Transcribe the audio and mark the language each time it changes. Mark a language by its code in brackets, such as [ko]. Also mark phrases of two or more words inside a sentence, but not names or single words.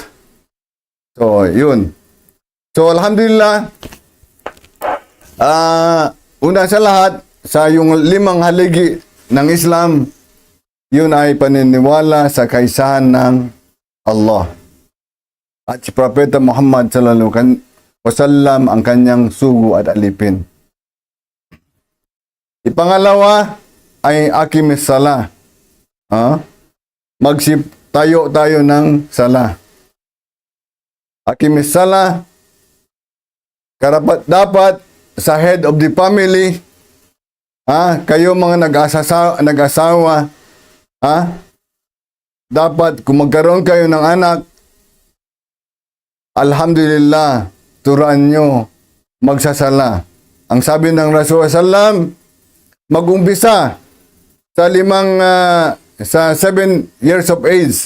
[tl] So, yun. So, alhamdulillah, una sa lahat, sa yung 5 haligi ng Islam, yun ay paniniwala sa kaisahan ng Allah. At si Propeta Muhammad sallallahu alaihi wasallam ang kanyang sugo at alipin. Ipangalawa ay [ar] إقامة الصلاة. [tl] Tayo ng sala. [ar] إقامة الصلاة, [tl] karapat dapat sa [en] head of the family, [tl] kayo mga nag-asawa, dapat kung magkaroon kayo ng anak, alhamdulillah, turuan nyo magsasala. Ang sabi ng Rasulullah sallam, mag-umpisa sa 7 [en] years of age.